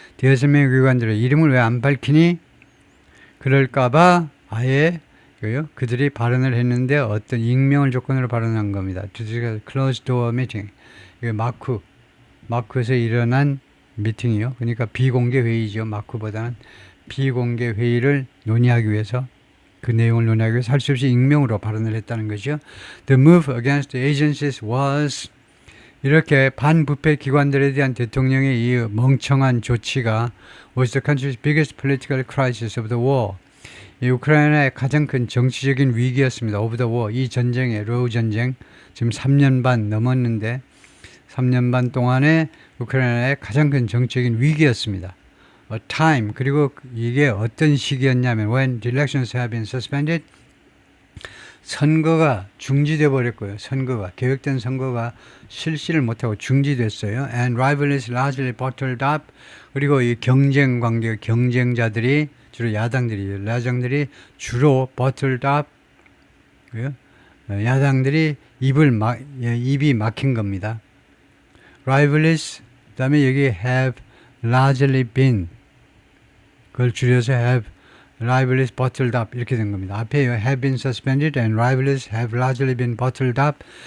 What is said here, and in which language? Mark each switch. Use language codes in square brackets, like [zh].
[ko] 대여섯 명의 외교관들의 이름을 왜 안 밝히니? 그럴까봐 아예 그들이 발언을 했는데 어떤 익명을 조건으로 발언한 겁니다. [en] closed door meeting. [ko] 마쿠에서 일어난 미팅이요. 그러니까 비공개 회의죠. 마쿠보다는 비공개 회의를 논의하기 위해서, 그 내용을 논의하기 위해서 할 수 없이 익명으로 발언을 했다는 거죠. [en] The move against the agencies was, [ko] 이렇게 반부패 기관들에 대한 대통령의 이 멍청한 조치가 [en] was the country's biggest political crisis of the war. [ko] 이 우크라이나의 가장 큰 정치적인 위기였습니다. [en] of the war. [ko] 이 전쟁의 로우 전쟁 지금 3년 반 넘었는데 3년 반 동안에 우크라이나의 가장 큰 정치적인 위기였습니다. [en] A time, [ko] 그리고 이게 어떤 시기였냐면 [en] when the elections have been suspended, [ko] 선거가 중지돼 버렸고요. 계획된 선거가 실시를 못하고 중지됐어요. [en] And rivalries largely bottled up, [ko] 그리고 이 경쟁자들이 주로 야당들이 주로 [en] bottled up, [ko] 야당들이 입이 막힌 겁니다. rivalries, 그 다음에 여기 [en] have largely been, [ko] 그걸 줄여서 [en] have rivalries bottled up [ko] 이렇게 된 겁니다. [en] 앞에 have been suspended and rivalries have largely been bottled up.